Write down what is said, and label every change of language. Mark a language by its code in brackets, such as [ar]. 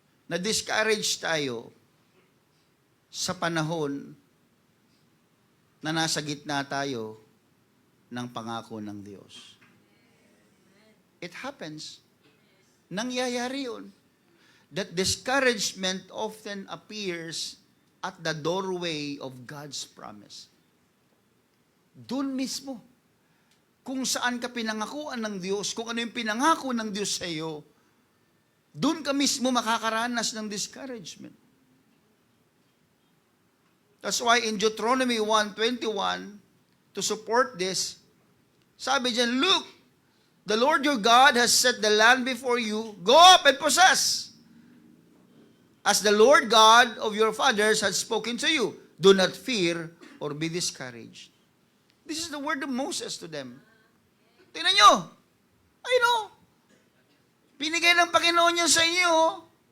[tl] Na-discourage tayo sa panahon na nasa gitna tayo ng pangako ng Diyos. [en] It happens. [tl] Nangyayari yun. [en] That discouragement often appears at the doorway of God's promise. [tl] Doon mismo. Kung saan ka pinangakuan ng Diyos, kung ano yung pinangako ng Diyos sa iyo, doon ka mismo makakaranas ng discouragement. [en] That's why in Deuteronomy 1:21, to support this, [tl] sabi diyan, [en] look, the Lord your God has set the land before you. Go up and possess. As the Lord God of your fathers has spoken to you. Do not fear or be discouraged. This is the word of Moses to them. [tl] Tingnan nyo. [en] I know. [tl] Binigay ng Panginoon yan sa inyo.